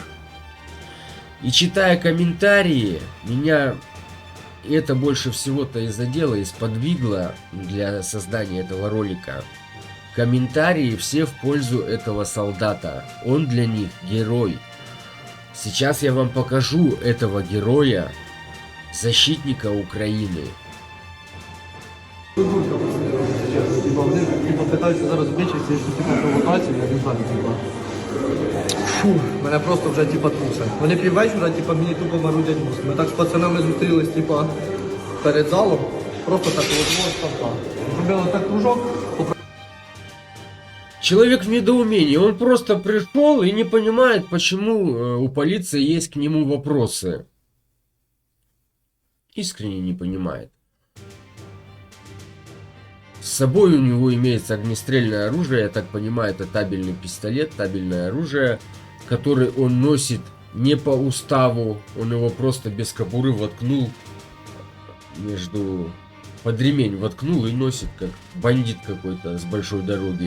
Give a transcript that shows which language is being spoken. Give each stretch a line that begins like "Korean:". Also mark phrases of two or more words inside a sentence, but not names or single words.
Russian: И читая комментарии, меня это больше всего-то и задело, и сподвигло для создания этого ролика. Комментарии все в пользу этого солдата. Он для них герой. Сейчас я вам покажу этого героя, защитника Украины.
Ukrainian: Питаються зараз більше, що провокації, я не знаю, Фу, мене просто вже трусить. Вони піввечора, мені тупо марудять мозк. Ми так з пацанами зустрілись, перед залом, просто так одного ставка. Зробили так кружок.
Russian: Человек в недоумении, он просто пришел и не понимает, почему у полиции есть к нему вопросы. Искренне не понимает. С собой у него имеется огнестрельное оружие, я так понимаю, это табельный пистолет, табельное оружие, который он носит не по уставу, он его просто без кобуры воткнул под ремень воткнул и носит, как бандит какой-то с большой дороги.